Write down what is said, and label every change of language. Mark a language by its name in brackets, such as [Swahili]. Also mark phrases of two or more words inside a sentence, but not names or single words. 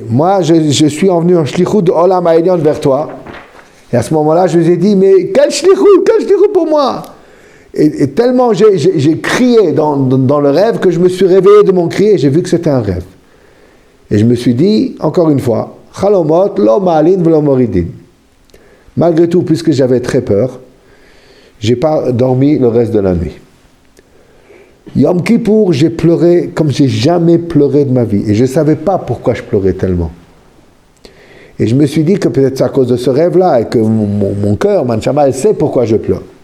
[French] Moi, je suis venu en shlichut de [Hebrew] עולם העליון [French] vers toi. Et à ce moment-là, je lui ai dit: mais quel shlichut pour moi? Et tellement j'ai crié dans le rêve que je me suis réveillé de mon cri et j'ai vu que c'était un rêve. Et je me suis dit, encore une fois, [Hebrew] חלומות, לא מעלין ולא מורידין. [French] Malgré tout, puisque j'avais très peur, j'ai pas dormi le reste de la nuit. Yom Kippour, j'ai pleuré comme j'ai jamais pleuré de ma vie. Et je ne savais pas pourquoi je pleurais tellement. Et je me suis dit que peut-être c'est à cause de ce rêve-là et que mon cœur, ma neshama, elle sait pourquoi je pleure.